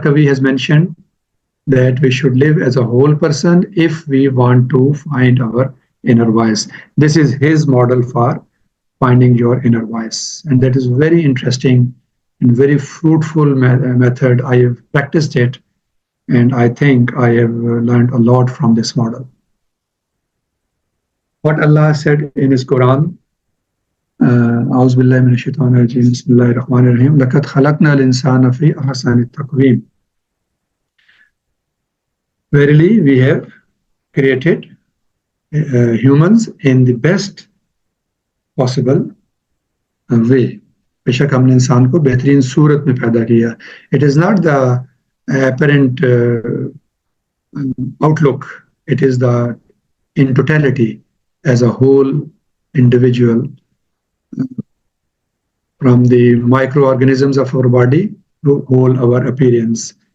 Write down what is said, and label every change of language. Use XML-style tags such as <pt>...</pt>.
<en>Covey has mentioned that we should live as a whole person if we want to find our inner voice. This is his model for finding your inner voice. And that is very interesting and very fruitful method. I have practiced it, and I think I have learned a lot from this model. What Allah said in His Quran,</en> <ar>أعوذ بالله من الشيطان الرجيم بسم الله الرحمن الرحيم لقد خلقنا الإنسان في أحسن التقويم.</ar> <en>Verily, we have created humans in the best possible way.</en> <hi>बेशक हमने इंसान को बेहतरीन सूरत में पैदा किया.</hi> <en>It is not the apparent outlook. It is the in totality as a whole individual, from the microorganisms of our body to whole our appearance.</en>